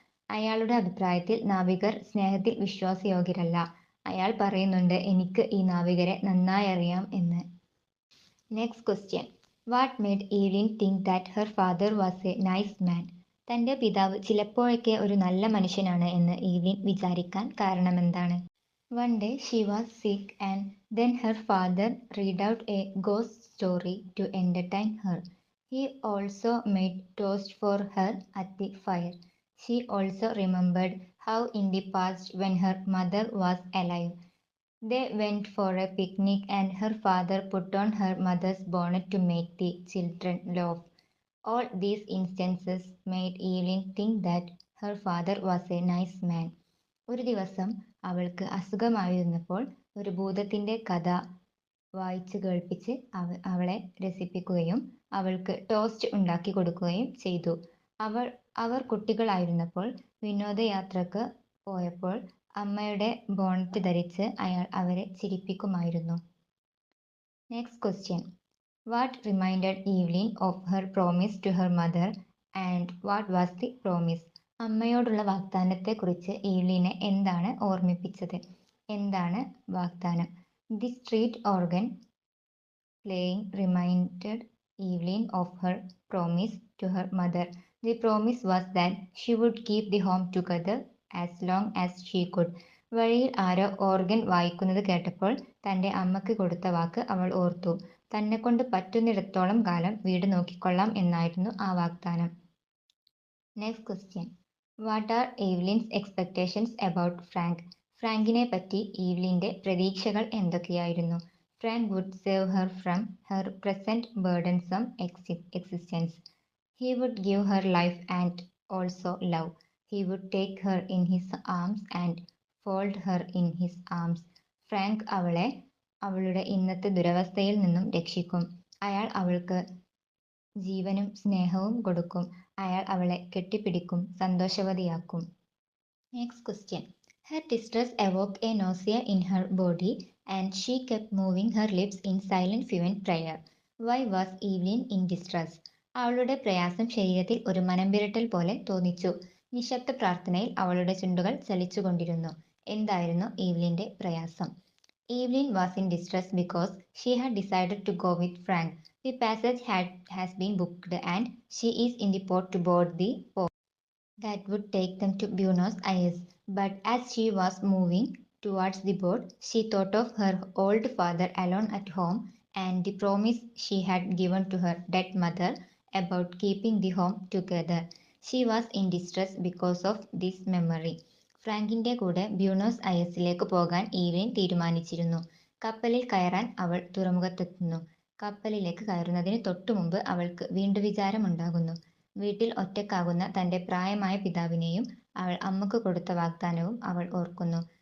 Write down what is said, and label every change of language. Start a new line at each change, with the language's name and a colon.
Malayalam: അയാളുടെ അഭിപ്രായത്തിൽ നാവികർ സ്നേഹത്തിൽ വിശ്വാസയോഗ്യരല്ല. അയാൾ പറയുന്നുണ്ട് എനിക്ക് ഈ നാവികരെ നന്നായി അറിയാം എന്ന്.
English: Next question. What made Eveline think that her father was a nice man?
Malayalam: തൻ്റെ പിതാവ് ചിലപ്പോഴൊക്കെ ഒരു നല്ല മനുഷ്യനാണ് എന്ന് ഈവ്ലിൻ വിചാരിക്കാൻ കാരണമെന്താണ്?
English: One day she was sick and then her father read out a ghost story to entertain her. He also made toast for her at the fire. She also remembered how in the past when her mother was alive, they went for a picnic and her father put on her mother's bonnet to make the children laugh. All these instances made Evelyn think that her father was a nice man.
Malayalam: ഒരു ദിവസം അവൾക്ക് അസുഖമായിരുന്നപ്പോൾ ഒരു ഭൂതത്തിൻ്റെ കഥ വായിച്ച് കേൾപ്പിച്ച് അവളെ രസിപ്പിക്കുകയും അവൾക്ക് toast ഉണ്ടാക്കി കൊടുക്കുകയും ചെയ്തു. അവർ കുട്ടികളായിരുന്നപ്പോൾ വിനോദയാത്രക്ക് പോയപ്പോൾ അമ്മയുടെ ബോണറ്റ് ധരിച്ച് അയാൾ അവരെ ചിരിപ്പിക്കുമായിരുന്നു.
English: Next question. What reminded Eveline of her promise to her mother and what was the promise?
Malayalam: അമ്മയോടുള്ള വാഗ്ദാനത്തെക്കുറിച്ച് ഈവ്ലിനെ എന്താണ് ഓർമ്മിപ്പിച്ചത്? എന്താണ് വാഗ്ദാനം?
English: The street organ playing reminded Eveline of her promise to her mother. The promise was that she would keep the home together as long as she could.
Malayalam: വഴിയിൽ ആരോ organ വായിക്കുന്നത് കേട്ടപ്പോൾ തന്റെ അമ്മയ്ക്ക് കൊടുത്ത വാക്ക് അവൾ ഓർത്തു. തന്നെക്കൊണ്ട് പറ്റുന്നിടത്തോളം കാലം വീട് നോക്കിക്കൊള്ളാം എന്നായിരുന്നു ആ വാഗ്ദാനം.
English: Next question. What are Eveline's expectations about Frank?
Malayalam: ഫ്രാങ്കിനെ പറ്റി ഈവ്ലിന്റെ പ്രതീക്ഷകൾ എന്തൊക്കെയായിരുന്നു?
English: Frank would save her from her present burdensome existence. He would give her life and also love. He would take her in his arms and fold her in his arms.
Malayalam: Frank അവളെ അവളുടെ ഇന്നത്തെ ദുരവസ്ഥയിൽ നിന്നും രക്ഷിക്കും. അയാൾ അവൾക്ക് ജീവനും സ്നേഹവും കൊടുക്കും. അയാൾ അവളെ കെട്ടിപ്പിടിക്കും, സന്തോഷവതിയാക്കും.
English: Next question. Her distress awoke a nausea in her body and she kept moving her lips in silent fervent prayer. Why was Eveline in distress?
Malayalam: അവളുടെ പ്രയാസം ശരീരത്തിൽ ഒരു മനംവിരട്ടൽ പോലെ തോന്നിച്ചു. നിശബ്ദ പ്രാർത്ഥനയിൽ അവളുടെ ചുണ്ടുകൾ ചലിച്ചുകൊണ്ടിരുന്നു. എന്തായിരുന്നു ഈവ്ലിന്റെ പ്രയാസം?
English: Eveline was in distress because she had decided to go with Frank. The passage has been booked and she is in the port to board the boat that would take them to Buenos Aires. But as she was moving towards the boat, she thought of her old father alone at home and the promise she had given to her dead mother about keeping the home together. She was in distress because of this memory.
Malayalam: ഫ്രാങ്കിന്റെ കൂടെ ബ്യൂണോസ് അയർസിലേക്ക് പോകാൻ Evelyn തീരുമാനിച്ചിരുന്നു. കപ്പലിൽ കയറാൻ അവൾ തുറമുഖത്തെത്തുന്നു. കപ്പലിലേക്ക് കയറുന്നതിന് തൊട്ടുമുമ്പ് അവൾക്ക് വീണ്ടും വിചാരമുണ്ടാകുന്നു. വീട്ടിൽ ഒറ്റക്കാകുന്ന തന്റെ പ്രായമായ പിതാവിനെയും അവൾ അമ്മക്ക് കൊടുത്ത വാഗ്ദാനവും അവൾ ഓർക്കുന്നു.